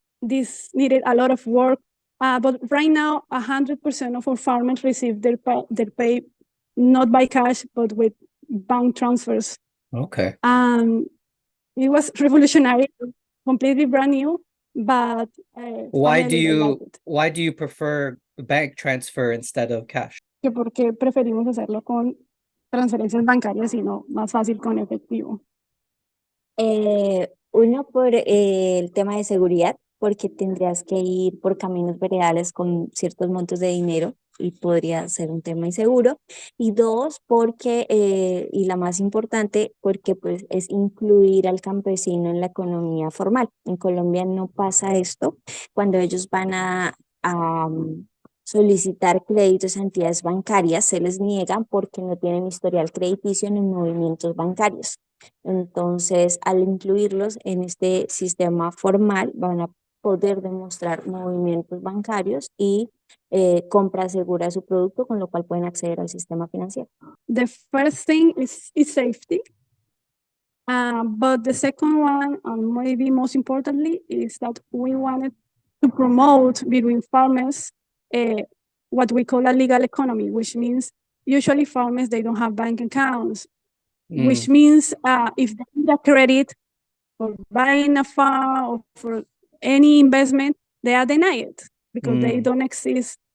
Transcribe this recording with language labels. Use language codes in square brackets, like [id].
[en] This needed a lot of work. But right now, 100% of our farmers receive their pay not by cash, but with bank transfers. Okay. It was revolutionary, completely brand new. But Why do finally they liked it. why do you prefer bank transfer instead of cash? [es] Que porque preferimos hacerlo con transferencias bancarias y no más fácil con efectivo. Uno por el tema de seguridad, porque tendrías que ir por caminos veredales con ciertos montos de dinero y podría ser un tema inseguro. Y 2, porque, y la más importante, porque pues es incluir al campesino en la economía formal. En Colombia no pasa esto. Cuando ellos van a solicitar créditos a entidades bancarias, se les niegan porque no tienen historial crediticio en movimientos bancarios. Entonces, al incluirlos en este sistema formal, van a poder demostrar movimientos bancarios y compra segura de su producto, con lo cual pueden acceder al sistema financiero. [en] The first thing is safety. But the second one, and maybe most importantly, is that we wanted to promote between farmers what we call a legal economy, which means usually farmers, they don't have bank accounts, which means if they need a credit for buying a farm or for any investment, they are denied because they don't exist.